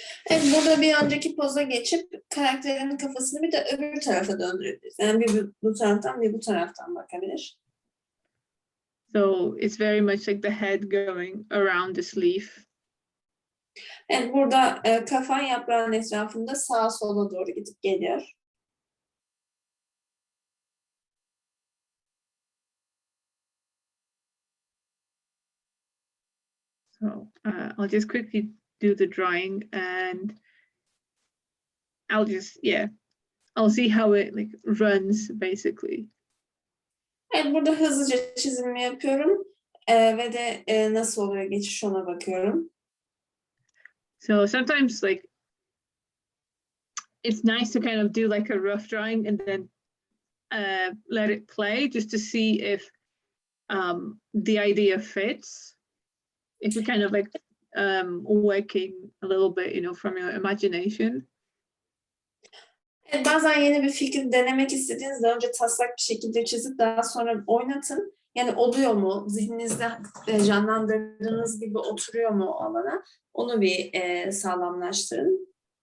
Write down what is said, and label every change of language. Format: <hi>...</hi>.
<tr>Evet, burada bir önceki poza geçip karakterin kafasını bir de öbür tarafa döndürebiliriz. Yani bir bu taraftan bir bu taraftan bakabilir.</tr> <en>So it's very much like the head going around this leaf.</en> <tr>Evet, burada kafan yaprağın etrafında sağa sola doğru gidip geliyor.</tr> <en>So I'll just quickly do the drawing and I'll see how it like runs basically.</en> <tr>Evet, burada hızlıca çizimimi yapıyorum ve de nasıl oluyor geçiş ona bakıyorum.</tr> <en>So sometimes like it's nice to kind of do like a rough drawing and then let it play just to see if the idea fits. If you're kind of like working a little bit, you know, from your imagination.</en> <tr>Evet, bazen yeni bir fikir denemek istediğinizde önce taslak bir şekilde çizip daha sonra oynatın. Yani oluyor mu? Zihninizde canlandırdığınız gibi oturuyor mu o alana? Onu bir sağlamlaştırın.</tr>